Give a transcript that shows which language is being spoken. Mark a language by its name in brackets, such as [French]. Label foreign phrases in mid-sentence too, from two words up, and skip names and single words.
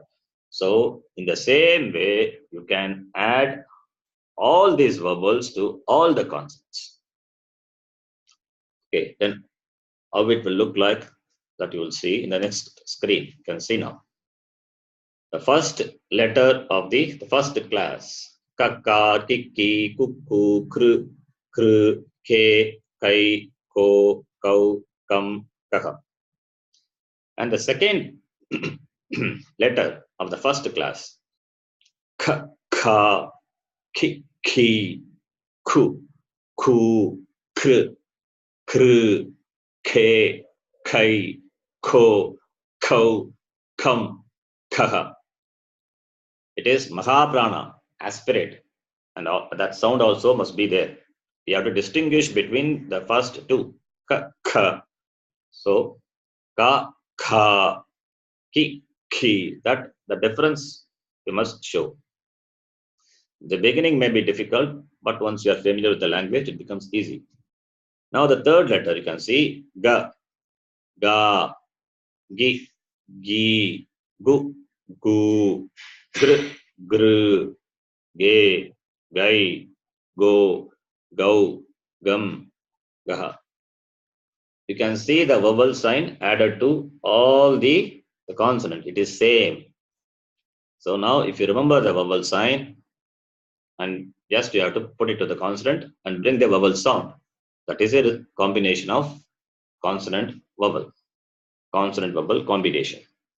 [English] So in the same way, you can add all these vowels to all the consonants. Okay, then how it will look like that you will see in the next screen. You can see now. The first letter of the first class. [Sanskrit] Kaka, kiki, kuku, kru, kru, ke, kai, ko, kau, kam, kaha. [English] And the second letter of the first class. [Sanskrit] K, ka, ki, ki, ku, ku, kr, kr, ke, kai, ko, kau, kam, kaha. [English] It is Mahaprana, aspirate, and that sound also must be there. We have to distinguish between the first two. [Sanskrit] Ka, ka. So, ka, ka, ki, ki. [English] That the difference we must show. The beginning may be difficult, but once you are familiar with the language, it becomes easy. Now the third letter, you can see [Sanskrit] ga, ga, gi, gi, gu, gu, gr, gr, ge, gai, go, gau, gum, gaha. [English] You can see the vowel sign added to all the consonant. It is same. So now if you remember the vowel sign, and just you have to put it to the consonant and bring the vowel sound. That is a combination of consonant vowel combination.